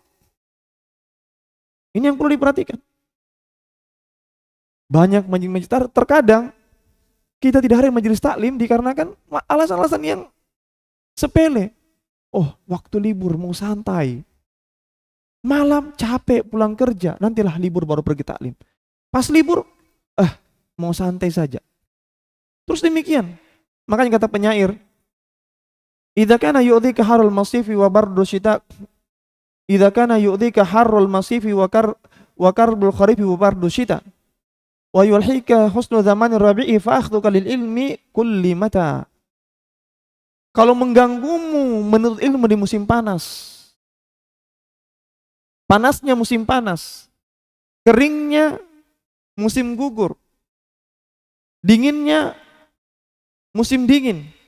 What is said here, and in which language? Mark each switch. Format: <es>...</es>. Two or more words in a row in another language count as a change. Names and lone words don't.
<id>Ini yang perlu diperhatikan. Banyak majelis terkadang kita tidak hadir majelis taklim dikarenakan alasan-alasan yang sepele. Oh, waktu libur mau santai. Malam capek pulang kerja, nantilah libur baru pergi taklim. Pas libur, mau santai saja. Terus demikian. Makanya kata penyair,</id> <ar>إذا كان يؤذيك حر المصيف وبرد الشتاء إذا كان يؤذيك حر المصيف وكرب الخريف وبرد الشتاء ويلهيك حسن زمان الربيع فأخذك للعلم قل لي متى.</ar> <id>Kalau mengganggumu menuntut ilmu di musim panas, panasnya musim panas, keringnya musim gugur, dinginnya musim dingin.</id>